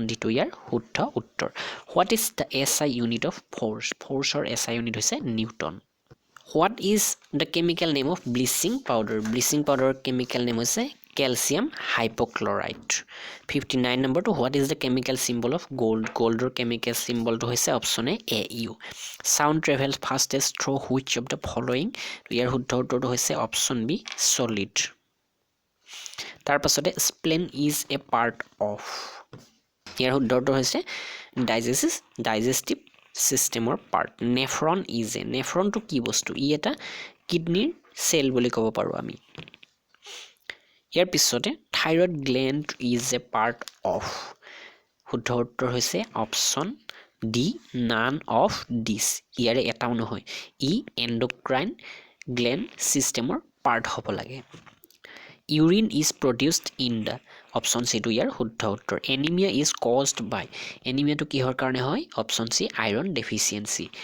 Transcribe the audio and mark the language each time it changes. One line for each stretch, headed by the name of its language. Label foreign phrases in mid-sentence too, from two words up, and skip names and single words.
English: D to
Assamese: ইয়াৰ শুদ্ধ উত্তৰ
English: what is the SI unit of force or SI unit হৈছে newton what is the chemical name of bleaching powder chemical name হৈছে calcium hypochlorite 59 number to what is the chemical symbol of gold or chemical symbol
Assamese: টো হৈছে
English: option A AU sound travels fastest through which of the following
Assamese: ইয়াৰ শুদ্ধ উত্তৰটো হৈছে
English: option B solid
Assamese: তাৰ পাছতে
English: spleen is a part of
Assamese: ইয়াৰ শুদ্ধ উত্তৰ হৈছে digestive চিষ্টেমৰ পাৰ্ট
English: nephron is a
Assamese: নেফ্ৰনটো কি বস্তু ই এটা কিডনিৰ চেল বুলি ক'ব পাৰোঁ আমি ইয়াৰ পিছতে
English: thyroid gland is a part of
Assamese: শুদ্ধ উত্তৰ হৈছে
English: option D none of this
Assamese: ইয়াৰে এটাও নহয় ই
English: endocrine gland
Assamese: চিষ্টেমৰ পাৰ্ট হ'ব লাগে
English: urine is produced in the option
Assamese: চিটো ইয়াৰ শুদ্ধ উত্তৰ
English: anemia is caused by
Assamese: এনিমিয়াটো কিহৰ কাৰণে হয়
English: option C iron deficiency